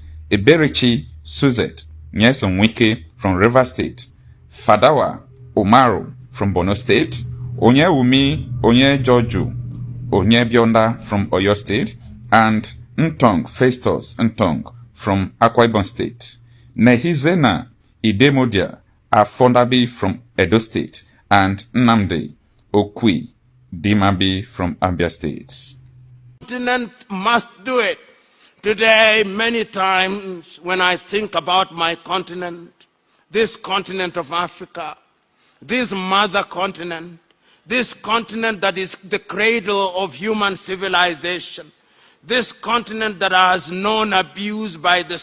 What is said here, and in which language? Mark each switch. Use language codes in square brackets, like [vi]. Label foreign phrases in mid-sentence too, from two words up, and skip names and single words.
[en] Eberechi Suzette Nyesom Wike from Rivers State, Fadawa Umaru from Borno State, Onyewumi Onyejoju Onyebionda from Oyo State, and Ntong Festus Ntong from Akwa Ibom State, Nehizena Idemodia Afondabi from Edo State, and Nnamdi Okwi Dimabi from Abia State. Continent must do it. Today, many times when I think about my continent, this continent of Africa, this mother continent, this continent that is the cradle of human civilization, this continent that has known abuse by the